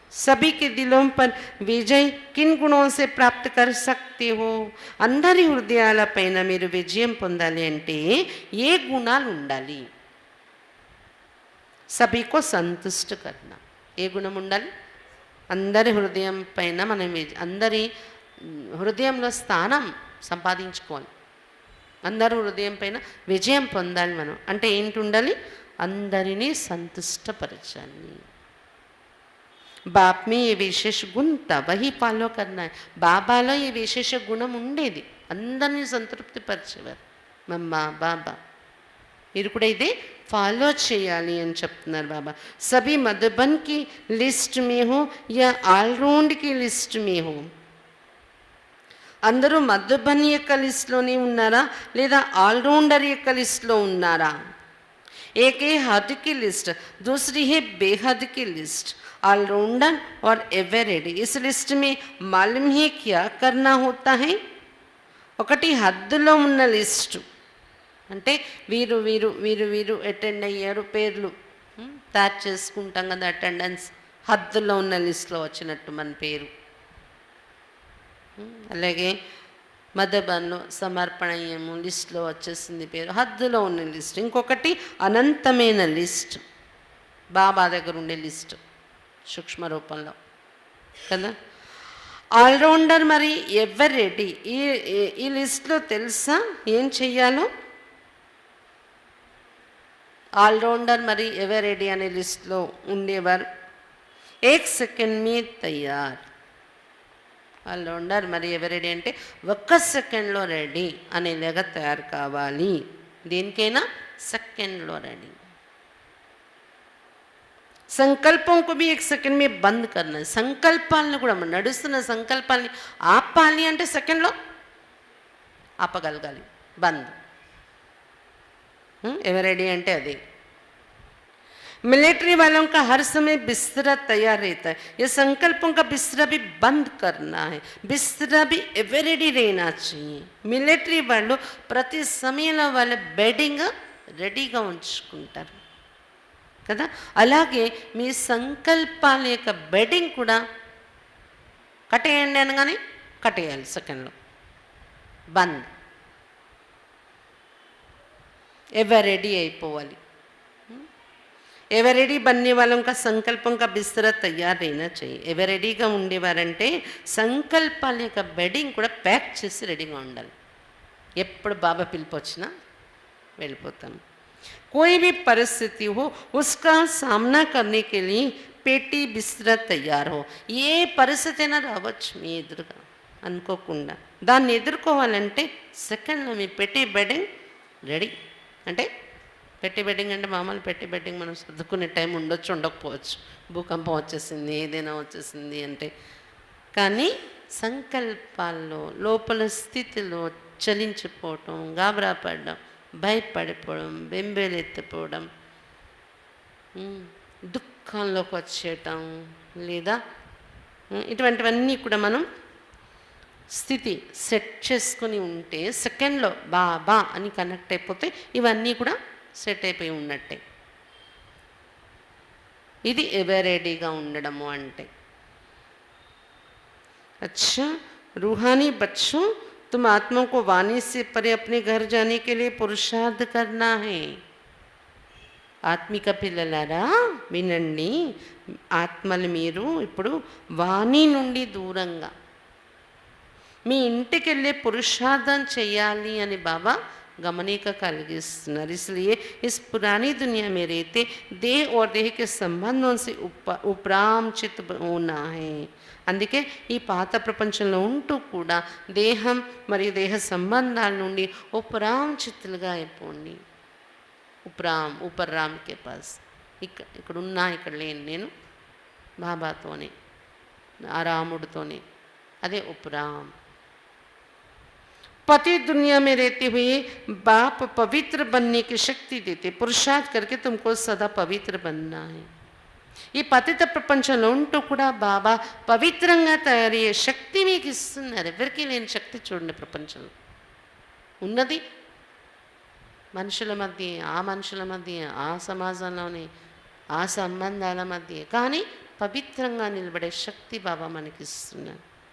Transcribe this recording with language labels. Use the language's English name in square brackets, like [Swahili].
[Hindi] सभी के दिलों पर विजय किन गुणों से प्राप्त कर सकते हो? [Telugu] అందరి హృదయాలపైన మీరు విజయం పొందాలి అంటే ఏ గుణాలు ఉండాలి? [Hindi] सभी को संतुष्ट करना. [Telugu] ఏ గుణం ఉండాలి? అందరి హృదయం పైన మనం అందరి హృదయంలో స్థానం సంపాదించుకోవాలి. అందరి హృదయం పైన విజయం పొందాలి మనం. అంటే ఏంటి ఉండాలి? అందరినీ సంతుష్టపరచాలి. [Hindi] బాప్ మే ఏ విశేష గుణ తా వహీ ఫాలో కర్నా. [Telugu] బాబాలో ఈ విశేష గుణం ఉండేది. అందరినీ సంతృప్తిపరిచేవారు మమ్మ బాబా. మీరు కూడా ఇదే ఫాలో చేయాలి అని చెప్తున్నారు బాబా. [Hindi] సభీ మధుబన్ కి లిస్ట్ మే హో యా ఆల్రౌండ్ కి లిస్ట్ మే హో. [Telugu] అందరూ మధుబన్ యొక్క లిస్ట్లోనే ఉన్నారా లేదా ఆల్రౌండర్ యొక్క లిస్ట్లో ఉన్నారా? [Hindi] एक है हद की लिस्ट, दूसरी है बेहद की लिस्ट. ऑलराउंडर और एवरेडी. इस लिस्ट में मालूम है क्या करना होता है? [Telugu] ఒకటి హద్దులో ఉన్న లిస్టు అంటే వీరు వీరు వీరు వీరు అటెండ్ అయ్యారు పేర్లు తయారు చేసుకుంటాం కదా. అటెండెన్స్ హద్దులో ఉన్న లిస్టులో వచ్చినట్టు మన పేరు. అలాగే మధుబన్లో సమర్పణ అయ్యాము, లిస్టులో వచ్చేసింది పేరు, హద్దులో ఉన్న లిస్ట్. ఇంకొకటి అనంతమైన లిస్ట్, బాబా దగ్గర ఉండే లిస్ట్ సూక్ష్మ రూపంలో కదా. ఆల్రౌండర్ మరి ఎవర్ రెడీ. ఈ లిస్ట్లో తెలుసా ఏం చెయ్యాలో? ఆల్రౌండర్ మరి ఎవర్ రెడీ అనే లిస్ట్లో ఉండేవారు. [Hindi] ఏక్ సెకండ్ మీ తయార్. [Telugu] ఆల్రౌండర్ మరి ఎవరు రెడీ అంటే ఒక్క సెకండ్లో రెడీ అనేలాగా తయారు కావాలి. దేనికైనా సెకండ్లో రెడీ. [Hindi] సంకల్పం को भी एक सेकंड में बंद करना. [Telugu] సంకల్పాలను కూడా నడుస్తున్న సంకల్పాన్ని ఆపాలి అంటే సెకండ్లో ఆపగలగాలి. బంద్. ఎవరు రెడీ అంటే అది. [Hindi] मिलिट्री वालों का हर समय बिस्तरा तैयार रहता है. ये संकल्पों का बिस्तरा भी बंद करना है. बिस्तरा भी एवर रेडी रहना चाहिए. [Telugu] मिलिट्री వాళ్ళు ప్రతి సమయంలో వాళ్ళ బెడ్డింగ్ రెడీగా ఉంచుకుంటారు కదా. అలాగే మీ సంకల్పాల యొక్క బెడ్డింగ్ కూడా కట్టేయండి అనగానే కట్టేయాలి సెకండ్లో. బంద్. ఎవర్ రెడీ అయిపోవాలి. [Hindi] ఎవర్ రెడీ बनने वालों का సంకల్పం का బిస్తరా తయారు रहना चाहिए. [Telugu] ఎవర్ రెడీగా ఉండేవారంటే సంకల్పాల యొక్క బెడ్డింగ్ కూడా ప్యాక్ చేసి రెడీగా ఉండాలి. ఎప్పుడు బాబా పిలుపు వచ్చినా వెళ్ళిపోతాం. [Hindi] कोई भी परिस्थिति हो उसका सामना करने के लिए पेटी बिस्तरा तैयार हो. [Telugu] ఏ పరిస్థితి అయినా రావచ్చు మీ ఎదురుగా అనుకోకుండా. దాన్ని ఎదుర్కోవాలంటే సెకండ్లో మీ పెట్టి బెడ్డింగ్ రెడీ. అంటే పెట్టి బెడ్డింగ్ అంటే మామూలు పెట్టి బెడ్డింగ్ మనం సర్దుకునే టైం ఉండొచ్చు, ఉండకపోవచ్చు. భూకంపం వచ్చేసింది, ఏదైనా వచ్చేసింది అంటే. కానీ సంకల్పాల్లో లోపల స్థితిలో చలించిపోవటం, గాబరా పడడం, భయపడిపోవడం, బెంబేలెత్తిపోవడం, దుఃఖంలోకి వచ్చేయటం లేదా ఇటువంటివన్నీ కూడా మనం స్థితి సెట్ చేసుకొని ఉంటే సెకండ్లో బాబా అని కనెక్ట్ అయిపోతే ఇవన్నీ కూడా సెట్ అయిపోయి ఉన్నట్టే. ఇది ఎవరెడీగా ఉండడము అంటే. [Hindi] अच्छा रूहानी बच्चों, तुम आत्मा को वाणी से परे अपने घर जाने के लिए पुरुषार्थ करना है. [Telugu] ఆత్మిక పిల్లలారా వినండి, ఆత్మలు మీరు ఇప్పుడు వాణి నుండి దూరంగా మీ ఇంటికి వెళ్ళే పురుషార్థం చేయాలి అని బాబా गमनिका కలిగిస్తున్నారు. [Hindi] इसलिए इस पुरानी दुनिया में रहते देह और देह के संबंधों से उपरामचित होना है. [Telugu] అందుకే ఈ పాత ప్రపంచంలో ఉంటూ కూడా దేహం మరియు దేహ సంబంధాల నుండి ఉపరామచిత్తులుగా అయిపోండి. [Hindi] ऊपर राम के पास [Telugu] ఇక్కడ ఉన్నా ఇక్కడ లేను నేను బాబాతోనే ఆ రాముడితోనే, అదే ఉపరామ్. [Hindi] पति दुनिया में रहते हुए बाप पवित्र बनने की शक्ति देते, पुरुषार्थ करके तुमको सदा पवित्र बनना है. [Telugu] ఈ పతిత ప్రపంచంలో ఉంటూ కూడా బాబా పవిత్రంగా తయారయ్యే శక్తి మీకు ఇస్తున్నారు. ఎవరికీ లేని శక్తి చూడండి ప్రపంచంలో ఉన్నది. మనుషుల మధ్య, ఆ మనుషుల మధ్య, ఆ సమాజంలోని ఆ సంబంధాల మధ్య, కానీ పవిత్రంగా నిలబడే శక్తి బాబా మనకి ఇస్తున్నారు.